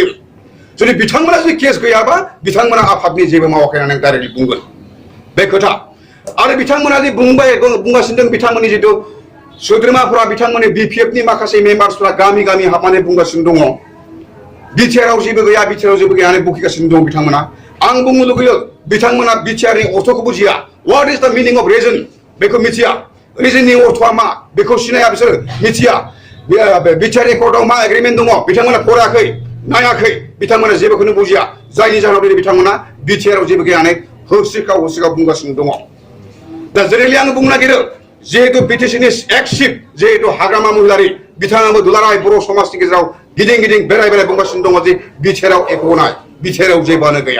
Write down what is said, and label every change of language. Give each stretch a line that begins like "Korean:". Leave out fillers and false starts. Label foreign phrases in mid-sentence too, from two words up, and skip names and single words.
Bodo: जुदि बिथांमोना जुदि केस गैयाबा बिथांमोना आफादनि जेबो मावाखै होननानै आं डाइरेक्टलि बुंगोन बे खोथा। आरो बिथांमोना जे बुंगासिनो दं, बिथांमोननि जिथु सोद्रोमाफोरा, बिथांमोननि बिपिएफनि माखासे मेम्बार्सफोरा गामि गामि हाबनानै बुंगासिनो दङ बिटिआरआव जेबो गैया, बिटिआरआव जेबो गैया होननानै बखिगासिनो दं बिथांमोना। आं बुंनो लुगैयो बिथांमोना बिटिआरनि अर्थखौ बुजिया।
English: what is the meaning of reason
Bodo: बेखौ मिथिया। रिजननि अर्थआ मा बेखौ सिनाया, बिसोर मिथिया। बिटिआर एकर्डआव मा एग्रिमेन्ट दङ बिथांमोना फरायाखै, नायाखै, बिथांमोना जेबोखौनो बुजिया। जायनि जाहोनाव दिनै बिथांमोना बिटिआरआव जेबो गैया होननानै होस्रिखाव बुंगासिनो दङ। दा जेरैलि आं बुंनो नागिरो जिहेतु बिटिसिनि
English: ex chief
Bodo: जिहेतु हाग्रामा महिलारि, बिथाङाबो दुलाराय बर' समाजनि गेजेराव गिदिं बेराय बुंगासिनो दङ जे बिटिआरआव एकनाय, बिटिआरआव जेबोआनो गैया।